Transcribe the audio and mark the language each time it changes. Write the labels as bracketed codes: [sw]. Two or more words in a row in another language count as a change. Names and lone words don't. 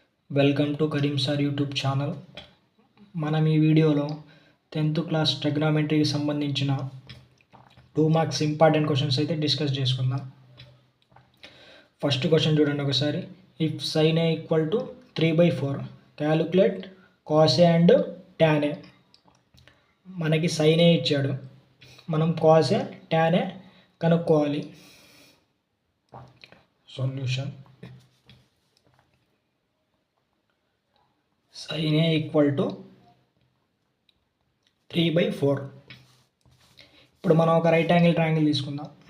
[en] Welcome to Karim Sir YouTube channel. [te] మనం ఈ వీడియోలో [en] 10th class [te] ట్రిగ్నామెట్రీకి సంబంధించిన [en] 2 marks important questions [te] అయితే డిస్కస్ చేసుకుందాం. [en] first question [te] చూడండి ఒకసారి. [en] If sin a equal to 3/4 calculate cos a and tan a. [te] మనకి sin a ఇచ్చాడు, మనం cos a tan a కనుక్కోవాలి. [en] Solution sin a equal to 3/4. [te] ఇప్పుడు మనం ఒక [en] right angle triangle [te] తీసుకుందాం.